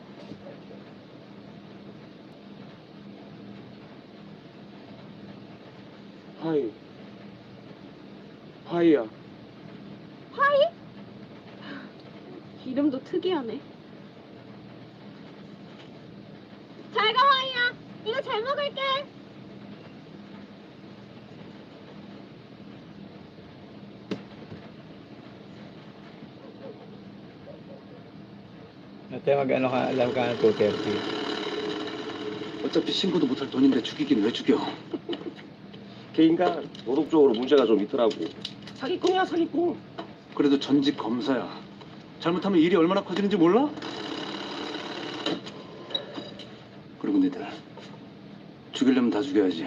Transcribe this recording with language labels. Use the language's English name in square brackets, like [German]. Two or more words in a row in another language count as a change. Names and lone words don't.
[Korean] 하이야. 화이? 이름도 특이하네. 잘 가, 화이야. 이거 잘 먹을게. [Filipino] Ate, mag-ano ka, alam ka na 2:30. [Korean] 어차피 신고도 못할 돈인데 죽이긴 왜 죽여? 걔인가 도덕적으로 문제가 좀 있더라고. 사기꾼이야, 사기꾼. 그래도 전직 검사야. 잘못하면 일이 얼마나 커지는지 몰라? 그리고 니들 죽이려면 다 죽여야지.